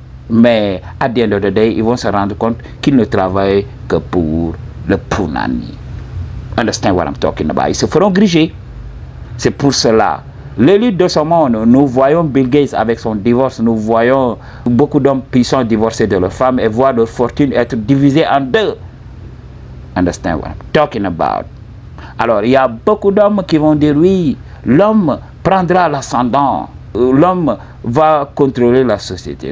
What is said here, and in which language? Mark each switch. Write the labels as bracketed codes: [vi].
[fr] Mais à [en] the end of the day, [fr] ils vont se rendre compte qu'ils ne travaillent que pour le Punani. [en] Understand what I'm talking about? [fr] Ils se feront griger. C'est pour cela. L'élite de ce monde, nous voyons Bill Gates avec son divorce, nous voyons beaucoup d'hommes puissants divorcer de leurs femmes et voir leur fortune être divisée en deux. [en] Understand what I'm talking about? [fr] Alors, il y a beaucoup d'hommes qui vont dire oui, l'homme prendra l'ascendant, l'homme va contrôler la société.